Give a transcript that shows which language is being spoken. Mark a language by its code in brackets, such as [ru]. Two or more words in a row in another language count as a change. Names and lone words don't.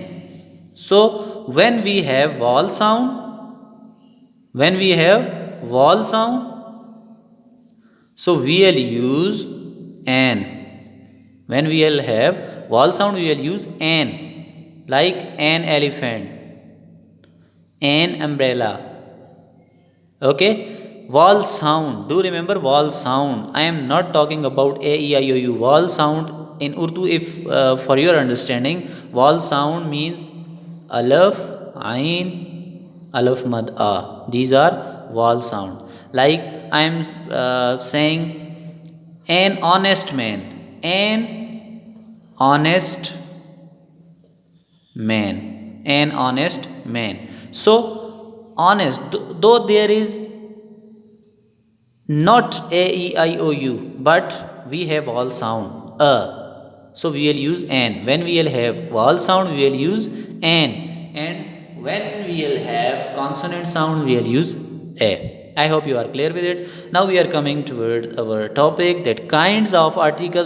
[en] So when we have vowel sound, so we will use an. When we will have vowel sound, we will use an, like an elephant, an umbrella. Okay, vowel sound. Do remember vowel sound. I am not talking about a e i o u. Vowel sound in Urdu, if for your understanding, vowel sound means [ur] الف، عین، الف مد آ. [en] These are vowel sound. Like I am saying an honest man, an honest man, an honest man. So honest, though there is not a e i o u, but we have vowel sound a, so we will use an. When we will have vowel sound, we will use an, and when we will have consonant sound, we will use a. I hope you are clear with it. Now we are coming towards our topic, that kinds of articles.